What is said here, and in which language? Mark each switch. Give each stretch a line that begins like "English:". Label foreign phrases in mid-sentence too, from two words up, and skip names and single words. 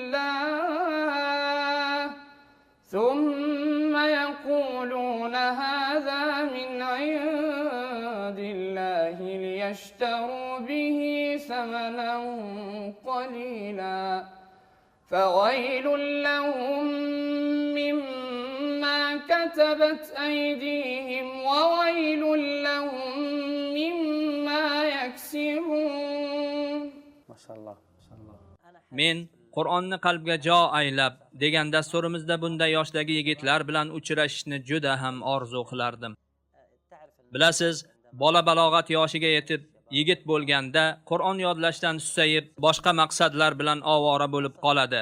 Arabic: الله ليشتروا به ثمنا قليلا فويل لهم مما كتبت أيديهم وويل لهم مما يكسبون ما شاء الله
Uzbek: Men Qur'onni qalbga jo aylab degan dasturimizda bunday yoshdagi yigitlar bilan uchrashishni juda ham orzu qilardim. Bilasiz, bola balog'at yoshiga yetib, yigit bo'lganda Qur'on yodlashdan susayib, boshqa maqsadlar bilan ovora bo'lib qoladi.